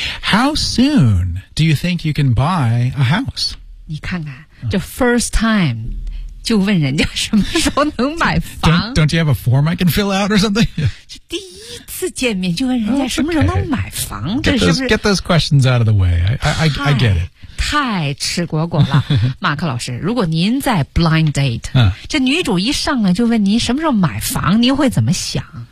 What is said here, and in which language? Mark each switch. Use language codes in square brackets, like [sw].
[en] How soon do you think you can buy a house? [zh] 你看看这 first time 就问人家什么时候能买房 [en] don't you have a form I can fill out or something? [zh] 第一次见面就问人家什么时候能买房、 [en] okay. get those questions out of the way I get it [zh] 太吃果果了马克老师如果您在 blind date、嗯、这女主一上来就问您什么时候买房您会怎么想、